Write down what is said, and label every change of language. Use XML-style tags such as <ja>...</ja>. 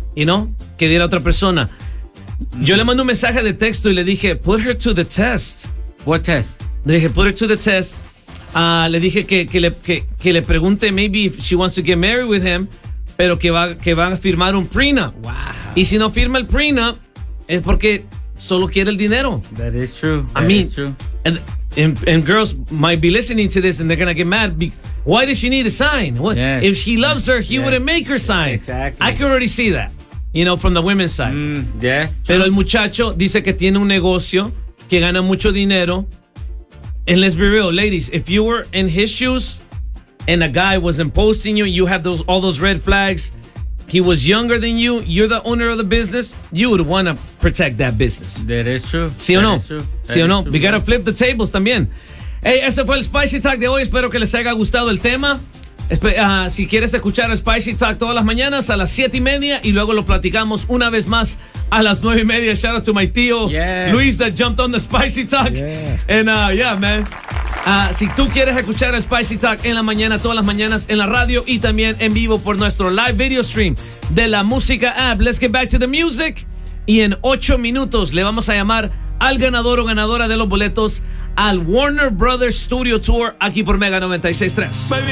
<en>You know,</en> <es>qué dirá otra persona. Yo le mando un mensaje de texto y le dije,</es> <en>put her to the test. What test?</en> <es>Le dije,</es> <en>put her to the test.</en> <es>Le dije que le pregunte</es> <en>maybe if she wants to get married with him,</en> <es>pero que va a firmar un</es> <en>prenup. Wow.</en> <es>Y si no firma el prenup, es porque solo quiere el dinero.</es> <en>That is true. I mean, girls might be listening to this and they're gonna get mad because Why does she need a sign? What, yes. If he loves her, he wouldn't make her sign. Exactly. I can already see that, you know, from the women's side. Mm,</en> <es>Pero el muchacho dice que tiene un negocio, que gana mucho dinero.</es> <en>And let's be real, ladies, if you were in his shoes and a guy wasn't posting you, you had those all those red flags, he was younger than you, you're the owner of the business, you would want to protect that business. That is true.</en> <es>¿Sí o no?</es> <en>True.</en> <es>¿Sí o no?</es> <en>We got to flip the tables</en> <es>también. Hey, ese fue el Spicy Talk de hoy. Espero que les haya gustado el tema. Si quieres escuchar el Spicy Talk todas las mañanas a las 7:30 y luego lo platicamos una vez más a las 9:30.</es> <en>Shout out to my tío, Luis, that jumped on the Spicy Talk. Yeah. And yeah, man.</en> <es>Si tú quieres escuchar el Spicy Talk en la mañana, todas las mañanas en la radio y también en vivo por nuestro</es> <en>live video stream</en> <es>de la música app.</es> <en>Let's get back to the music.</en> <es>Y en 8 minutos le vamos a llamar al ganador o ganadora de los boletos al Warner Brothers Studio Tour aquí por Mega 96.3.</es>